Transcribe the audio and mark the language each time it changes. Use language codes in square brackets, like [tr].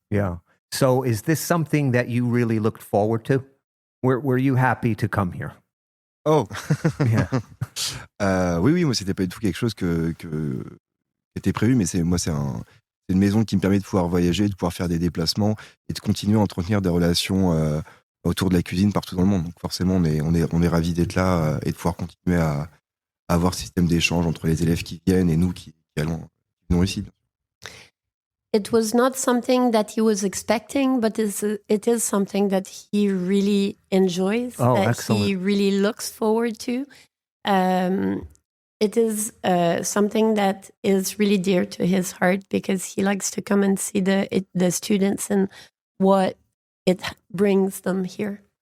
[en] Yeah. So is this something that you really looked forward to? Were you happy to come here? Oh Yeah. [fr] Oui, moi c'était pas du tout quelque chose qui était prévu, mais c'est une maison qui me permet de pouvoir voyager, de pouvoir faire des déplacements et de continuer à entretenir des relations autour de la cuisine partout dans le monde. Donc forcément, on est ravis d'être là et de pouvoir continuer à avoir ce système d'échange entre les élèves qui viennent et nous qui venons ici. [en] It was not something that he was expecting, but it is something that he really enjoys, that excellent. he really looks forward to. It is something that is really dear to his heart, because he likes to come and see the students and what it brings them here.